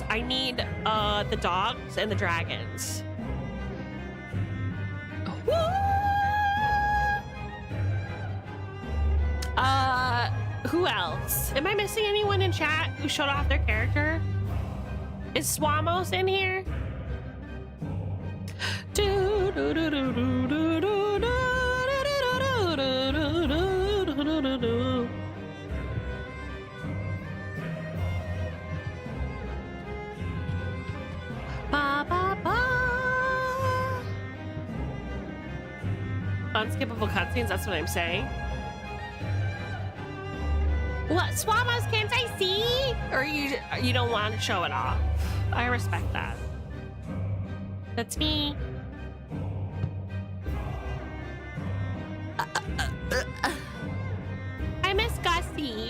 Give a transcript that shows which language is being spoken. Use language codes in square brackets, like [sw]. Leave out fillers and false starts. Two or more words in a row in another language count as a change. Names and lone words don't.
[en] I need the dogs and the dragons. Woo! Who else? Am I missing anyone in chat who showed off their character? Is Swamos in here? Ba, ba, ba. Unskippable cutscenes, that's what I'm saying. What, Swamos, can't I see? Or you don't want to show it off? I respect that. That's me. I miss Gussie.